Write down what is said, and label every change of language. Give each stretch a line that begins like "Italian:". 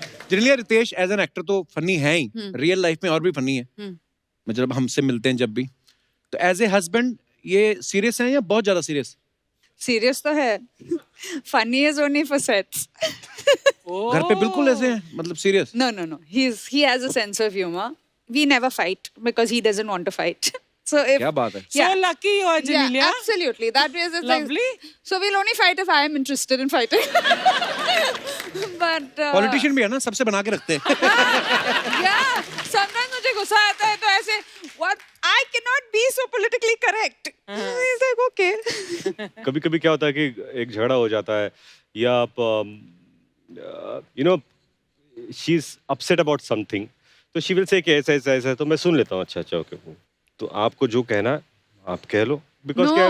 Hindi: Genelia Ritesh as an actor तो funny है ही, real life में और भी फनी है, मतलब हमसे मिलते हैं जब भी, तो
English: as a husband
Hindi: ये सीरियस है या बहुत ज्यादा सीरियस? सीरियस तो है,
English: Funny is only for sets.
Hindi: घर पे बिल्कुल ऐसे हैं, मतलब serious?
English: No. He has a sense of humor. We never fight because he doesn't want to fight. So if
Hindi: क्या बात है।
English: So lucky you are, Janelia. Yeah, absolutely. That way is Lovely. So we'll only fight if I am interested in fighting. But
Hindi: politician भी है ना, सबसे बना के रखते हैं।
English: yeah, sometimes
Hindi: मुझे गुस्सा आता है तो ऐसे
English: what I cannot be so politically correct. He's like okay.
Hindi: कभी कभी क्या होता है कि एक झगड़ा हो जाता है या आप
English: she is upset about something,
Hindi: तो
English: she will say
Hindi: कि ऐसा ऐसा ऐसा, तो मैं सुन लेता हूँ, अच्छा अच्छा ओके, तो आपको जो कहना है आप कह लो, बिकॉज क्या